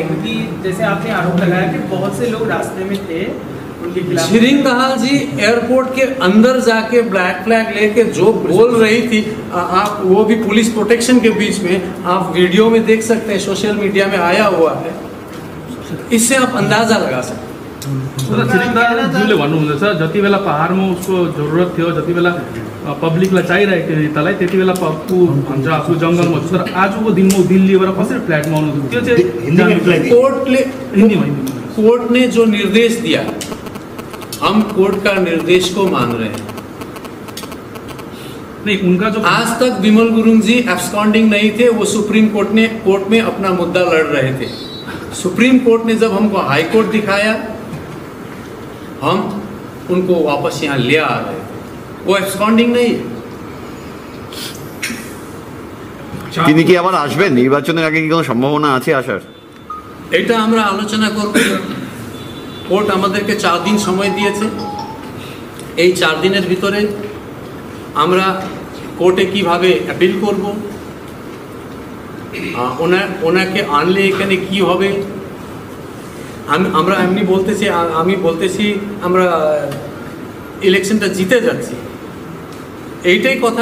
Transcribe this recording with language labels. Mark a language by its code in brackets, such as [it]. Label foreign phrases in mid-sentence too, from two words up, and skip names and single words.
[hi] क्योंकि जैसे आपने आरोप लगाया कि बहुत से लोग रास्ते में थे उनके खिलाफ। शिरीन दहाल जी एयरपोर्ट के अंदर जाके [en] black flag [hi] लेके जो बोल रही थी, आप वो भी [en] police protection [hi] के बीच में, आप वीडियो में देख सकते हैं, [en] social media [hi] में आया हुआ है। इससे आप अंदाजा लगा सकते हैं। [ne] ज्यूले भन्नुहुँदैछ जति बेला पहाडमा उसको जरुरत थियो, जति बेला पब्लिकलाई चाहिरहेको थियो नेतालाई, त्यति बेला ऊ भन्छ आफू जङ्गलमा छु, तर आजको दिनमा दिल्लीबाट कसरी फ्ल्याटमा आउनु त्यो चाहिँ [hi] कोर्ट ने जो निर्देश दिया, हम कोर्ट का निर्देश को मान रहे हैं। नहीं, उनका जो आज तक बिमल गुरुंग जी एब्सकॉन्डिंग नहीं थे, वो सुप्रीम कोर्ट में अपना मुद्दा लड़ रहे थे। सुप्रीम कोर्ट ने जब हमको हाई कोर्ट दिखाया, हम उनको वापस यहाँ ले आ रहे थे। वो एब्सकॉन्डिंग नहीं है। [bn] তিনি কি আবার আসবেন? নির্বাচনের আগে কি কোনো সম্ভাবনা আছে আসার? এটা আমরা আলোচনা করব। কোর্ট আমাদেরকে 4 দিন সময় দিয়েছে। এই 4 দিনের ভিতরে আমরা কোর্টে কিভাবে অ্যাপিল করব, ওনাকে আনলে এখানে কি হবে, আমরা এমনি বলতেছি আমি বলতেছি আমরা ইলেকশনটা জিতে যাচ্ছি, এইটাই কথা।